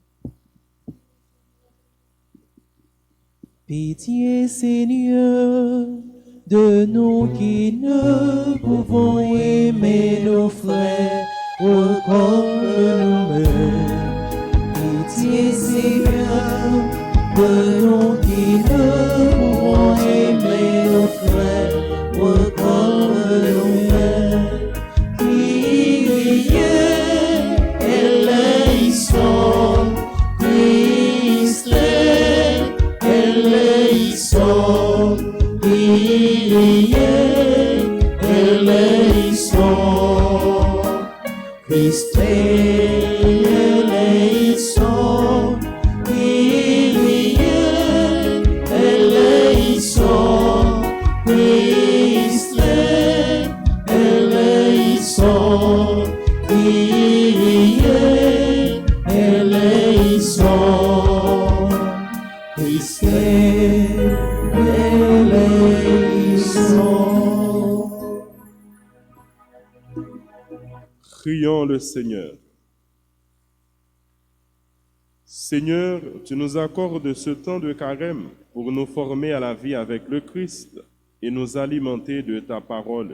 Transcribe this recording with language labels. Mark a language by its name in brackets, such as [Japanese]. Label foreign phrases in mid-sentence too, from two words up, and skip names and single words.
[French] Pitié, Seigneur, de nous qui ne pouvons aimer nos frères comme nous-mêmes. Pitié, Seigneur, de nous qui ne pouvons aimer nos frères comme nous-mêmes. [Greek] Κύριε ελέησον, Χριστέ ελέησον, Κύριε ελέησον, Χριστέ ελέησον, Κύριε ελέησον, Χριστέ ελέησον, Κύριε ελέησον, Χριστέ ελέησον. [French] Prions le Seigneur. Seigneur, tu nous accordes ce temps de carême pour nous former à la vie avec le Christ et nous alimenter de ta parole.